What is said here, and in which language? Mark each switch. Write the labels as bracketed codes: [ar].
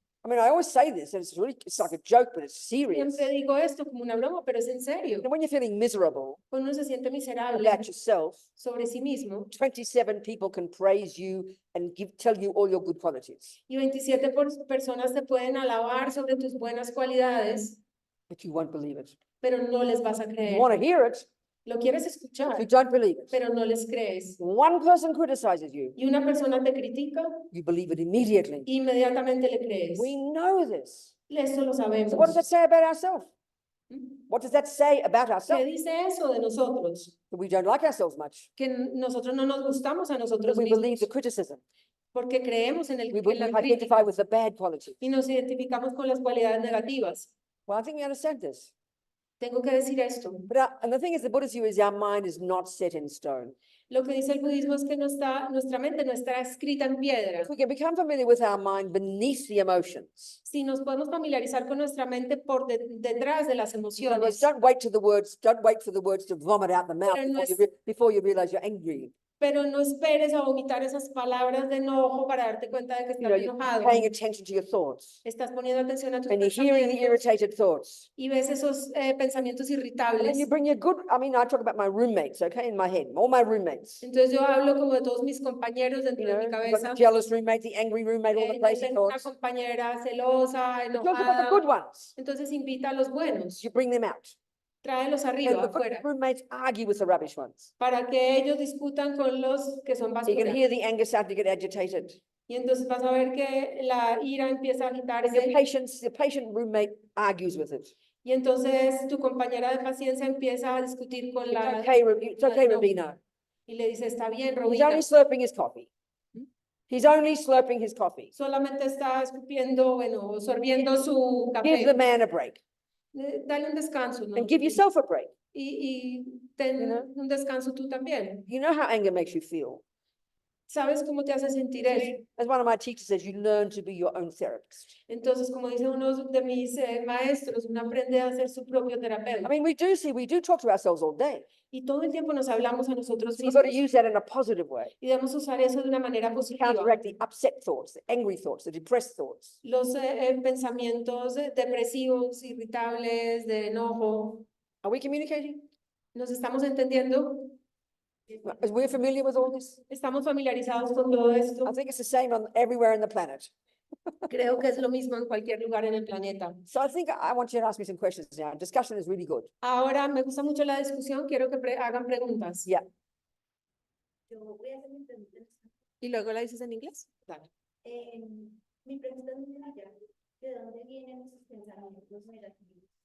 [en] I mean, I always say this, and it's like a joke, but it's serious. [es] Siempre digo esto como una broma, pero es en serio. [en] You know, when you're feeling miserable [es] Cuando uno se siente miserable [en] about yourself, [es] sobre sí mismo [en] 27 people can praise you and tell you all your good qualities, [es] y 27 personas te pueden alabar sobre tus buenas cualidades, [en] but you won't believe it. [es] pero no les vas a [en] You [es] creer. [en] want to hear it, [es] Lo quieres [en] you [es] escuchar, [en] don't believe it. [es] pero no les crees. [en] One person criticizes you, [es] Y una persona te critica, [en] you believe it immediately. [es] inmediatamente le crees. [en] We know this. [es] Eso lo sabemos. [en] So what does that say about ourselves? What does that say about [es] ¿Qué [en] ourselves? [es] dice eso de nosotros? [en] That we don't like ourselves much. [es] Que nosotros no nos gustamos a [en] That [es] nosotros [en] we believe [es] mismos [en] the criticism. [es] porque creemos en [en] We [es] en la [en] identify [es] crítica [en] with the bad qualities. [es] y nos identificamos con las cualidades negativas. [en] Well, I think we understand this. [es] Tengo que decir esto. [en] But and the thing is, the Buddhist view is our mind is not set in stone. [es] Lo que dice el budismo es que nuestra mente no está escrita en piedra. [en] If we can become familiar with our mind beneath the emotions. [es] Si nos podemos familiarizar con nuestra mente por detrás de las [en] In other words, don't wait for the words to vomit out the mouth [es] Pero no [en] before you realize you're angry. [es] pero no esperes a vomitar esas palabras de enojo para darte cuenta de que [en] You know, you're [es] enojado. [en] paying attention to your thoughts. [es] Estás poniendo atención a tus [en] And you're hearing the [es] pensamientos [en] irritated thoughts. [es] y ves esos pensamientos [en] And [es] irritables. [en] then you bring your good, I mean, I talk about my roommates, okay, in my head, all my roommates. [es] Entonces yo hablo como de todos mis compañeros [en] You [es] dentro [en] know, [es] de mi [en] you've got [es] cabeza. [en] the jealous roommate, the angry roommate, all the [es] Yo [en] crazy [es] tengo una [en] thoughts. [es] compañera celosa, [en] You talk about the good [es] enojada. [en] ones. [es] Entonces invita a los buenos, [en] You bring them out. [es] tráelos [en] And [es] arriba, [en] the good [es] afuera, [en] roommates argue with the rubbish ones. [es] para que ellos discutan con los que son [en] You can [es] basura. [en] hear the anger starting to get agitated. [es] Y entonces vas a ver que la ira empieza a [en] And [es] agitarse [en] your patient roommate argues with it. [es] y entonces tu compañera de paciencia empieza a discutir con la [en] It's okay, [es] no. Rabina. y le dice, está bien, [en] He's [es] Robina, [en] only slurping his coffee. He's only slurping his coffee. [es] solamente está escupiendo, bueno, sorbiendo su [en] Give the [es] café. [en] man a break [es] Dale un descanso, ¿no? [en] and give yourself a break. [es] Y ten [en] You know? [es] un descanso tú también. [en] You know how anger makes you feel. [es] ¿Sabes cómo te hace sentir eso? [en] As one of my teachers says, you learn to be your own therapist. [es] Entonces, como dice uno de mis maestros, uno aprende a ser su propio [en] I [es] terapeuta. [en] mean, we do talk to ourselves all day. [es] Y todo el tiempo nos hablamos a nosotros [en] So we've got to [es] mismos [en] use that in a positive way. [es] y debemos usar eso de una manera positiva. [en] Counteract the upset thoughts, the angry thoughts, the depressed thoughts. [es] Los pensamientos depresivos, irritables, de enojo. [en] Are we communicating? [es] ¿Nos estamos entendiendo? [en] As we're familiar with all this? [es] ¿Estamos familiarizados con todo esto? [en] I think it's the same everywhere in the planet. [es] Creo que es lo mismo en cualquier lugar en el planeta. [en] So I think I want you to ask me some questions now. Discussion is really good. [es] Ahora me gusta mucho la discusión, quiero que hagan preguntas. [en] Yeah. [es] Yo voy a hacer mi pregunta. ¿Y luego la dices en inglés? Dale. Mi pregunta es muy sencilla. ¿De dónde vienen esos pensamientos negativos?